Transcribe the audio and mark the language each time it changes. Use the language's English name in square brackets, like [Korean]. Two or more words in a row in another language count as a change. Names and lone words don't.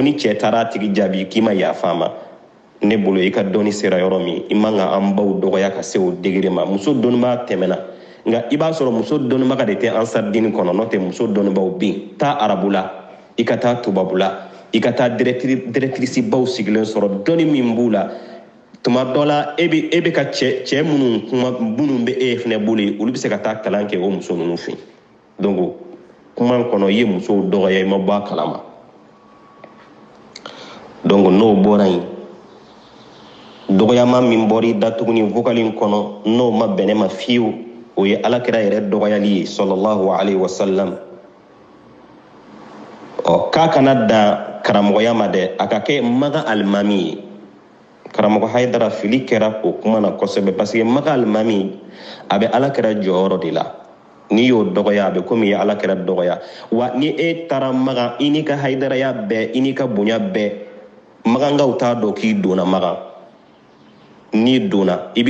[Bambara] ni cɛ taara a tigi jaabi k'i ma yafa ma ne bolo i ka dɔnni sera yɔrɔ min i man ka an baw dɔgɔya ka se o degré ma muso dɔnnibaa tɛmɛna nka i b'a sɔrɔ muso dɔnnibaga de tɛ ansar dini kɔnɔ n'o tɛ muso dɔnnibaaw bɛ yen taa arabu la i ka taa tubabu la i ka taa directrice baw sigilen sɔrɔ dɔnni min b'u la tuma dɔ la e bɛ ka cɛ minnu bɛ e fɛnɛ bolo yen olu bɛ se ka taa kalan kɛ o muso ninnu fɛ donc kuma kɔnɔ i ye musow dɔgɔya i ma bɔ a kalama donc n'o bɔra yen dɔgɔyama min bɔra i da tuguni vocal in kɔnɔ n'o ma bɛn ne ma fiyewu o ye alakira yɛrɛ dɔgɔyali ye sallallahu alaihi wasallam k'a kana dan karamɔgɔya ma dɛ a ka kɛ maga alimami ye karamɔgɔ Hayidara fili kɛra o kuma na kosɛbɛ [French] parce que [Bambara] maga alimami a bɛ alakira jɔyɔrɔ de la n'i y'o dɔgɔya a bɛ komi i ye alakira dɔgɔya wa ni e taara maga i n'i ka Hayidaraya bɛɛ i n'i ka bonya bɛɛ magankaw t'a dɔn k'i donna maga n'i donna i